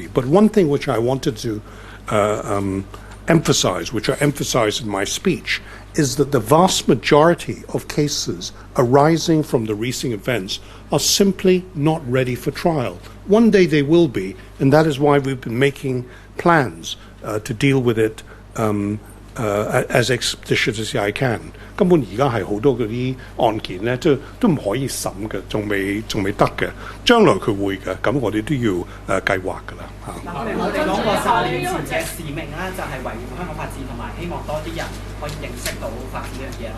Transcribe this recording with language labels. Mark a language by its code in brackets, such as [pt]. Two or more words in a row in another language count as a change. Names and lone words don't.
[en] But one thing which I wanted to emphasize, which I emphasized in my speech, is that the vast majority of cases arising from the recent events are simply not ready for trial. One day they will be, and that is why we've been making plans to deal with it as expeditious as I can。 [yue] 根本而家係好多嗰啲案件咧，即係都唔可以審嘅，仲未得嘅。將來佢會嘅，咁我哋都要計劃㗎啦嚇。我哋講過10年前嘅使命咧，就係維護香港法治，同埋希望多啲人可以認識到法治呢樣嘢啦。